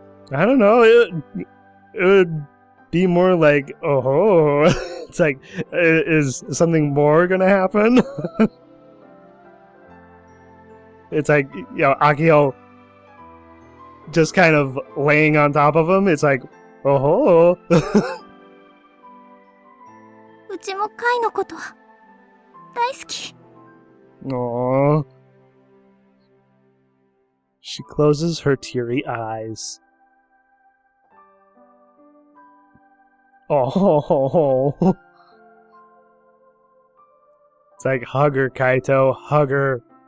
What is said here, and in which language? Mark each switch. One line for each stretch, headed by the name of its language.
English: I don't know, it would be more like, oh, it's like, is something more gonna happen? It's like, you know, Akiho just kind of laying on top of him. It's like, oh.
Japanese: うちもカイのこと大好き。 Aww.
English: She closes her teary eyes. Oh. It's like, hug her, Kaito, hug her.